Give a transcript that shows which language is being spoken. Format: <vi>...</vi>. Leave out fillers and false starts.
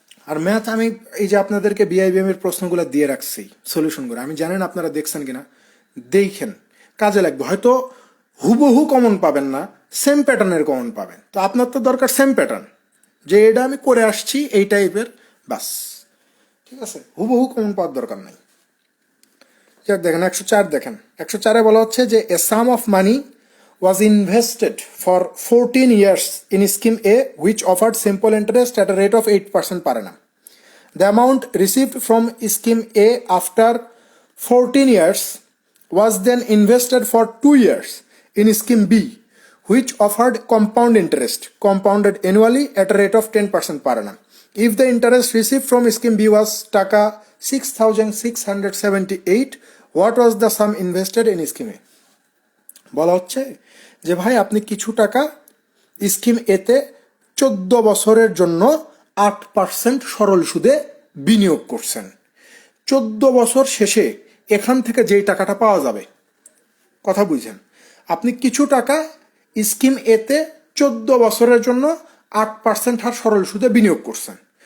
<bn>আর math আমি এই যে আপনাদেরকে বিআইবিএম এর প্রশ্নগুলো দিয়ে রাখছি সলিউশন করে, আমি জানেন আপনারা দেখছেন কিনা, দেখেন কাজে লাগবে। হয়তো হুবহু কমন পাবেন না, সেম প্যাটার্নের কমন পাবেন। তো আপনার তো দরকার সেম প্যাটার্ন, যে এটা আমি করে আসছি এই টাইপের, বাস, ঠিক আছে, হুবহু কমন পাওয়ার দরকার নাই। দেখেন 104 দেখেন, 104-এ বলা হচ্ছে যে</bn> <en>A sum of money was invested for 14 years in scheme A which offered simple interest at a rate of 8% per annum. The amount received from scheme A after 14 years was then invested for 2 years in scheme B which offered compound interest compounded annually at a rate of 10% per annum. If the interest received from scheme B was taka 6,678, what was the sum invested in scheme A?</en> <bn>বলা হচ্ছে যে ভাই আপনি কিছু টাকা scheme এতে 14 বছরের জন্য 8% সরল সুদে বিনিয়োগ করছেন। 14 বছর শেষে এখান থেকে যেই টাকাটা পাওয়া যাবে, কথা বুঝছেন, আপনি কিছু টাকা স্কিম এতে 14 বছরের জন্য 8% হার সরল সুদে বিনিয়োগ করছেন।</bn>